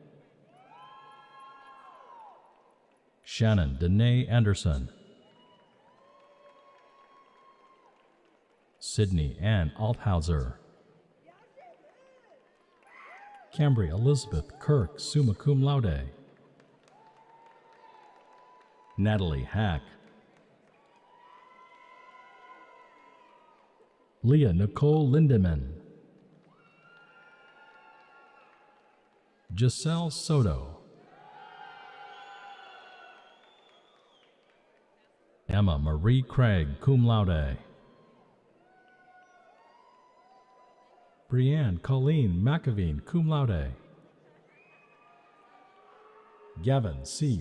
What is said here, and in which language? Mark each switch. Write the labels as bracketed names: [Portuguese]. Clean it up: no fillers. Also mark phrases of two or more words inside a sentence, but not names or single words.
[English] Shannon Danae Anderson. Sydney Ann Althauser. Cambry Elizabeth Kirk, [Latin] summa cum laude. [English] Natalie Hack. Leah Nicole Lindemann. Giselle Soto. Emma Marie Craig, [Latin] cum laude. [English] Brianne Colleen McAveen, [Latin] cum laude. [English] Gavin C.